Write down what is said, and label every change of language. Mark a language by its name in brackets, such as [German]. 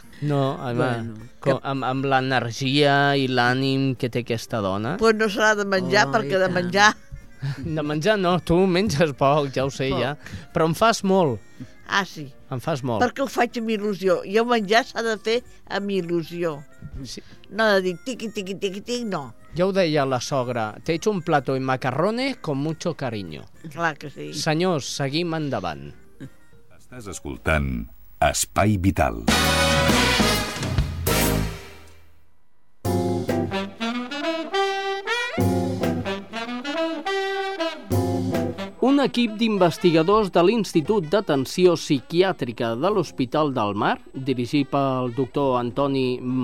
[Catalan] No, home, bueno, com, amb l'energia i l'ànim que té aquesta dona. Pues no serà de menjar, oh, perquè de menjar... De menjar no, tu menges poc, ja ho sé, poc. Ja. Però em fas molt. Ah, sí. Em fas molt. Perquè ho faig amb il·lusió. I el menjar s'ha de fer amb il·lusió. Sí. No de dir tiqui, tiqui, tiqui, tiqui, no. Ja ho deia la sogra. [Spanish] T'he hecho un plato de macarrones con mucho cariño. [Catalan] Clar que sí. Senyors, seguim endavant. Estàs escoltant Espai Vital. Un equip d'investigadors de l'Institut d'Atenció Psiquiàtrica de l'Hospital del Mar, dirigit pel doctor Antoni